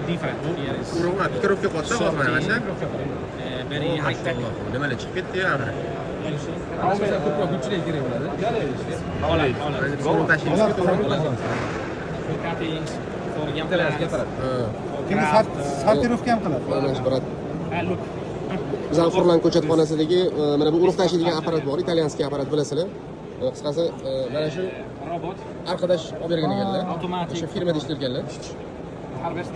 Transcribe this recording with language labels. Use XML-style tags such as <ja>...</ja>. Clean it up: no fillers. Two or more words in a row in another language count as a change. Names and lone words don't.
<en>different. Here is</en> <uz>Urug'a pikrovka qo'ysa olmaydi mana shu.</uz> <en>very high tech.</en> <uz>Nimalar chiqib ketdi ya axir. Asosan ko'proq gulchilik kerak bo'ladi. Holland. Sovun tashiymiz to'g'ri bo'ladi.</uz> <en>For cuttings, for young</en> <uz>Italiyanskiy</uz> <en>plants.</en> <uz>apparat. Endi sortirovka ham qiladi. Apparat.</uz> <en>Look,</en> <uz>Bizning Furlan ko'chatxonasidagi mana bu urug' tashiydigan apparat bor, italyanskiy apparat bilasizlar. Qisqasi mana shu robot, arkadash olib bergan ekanlar.</uz> <en>automatic</en> <uz>O'sha firmada ishlayotganlar.</uz> <en>harvest.</en>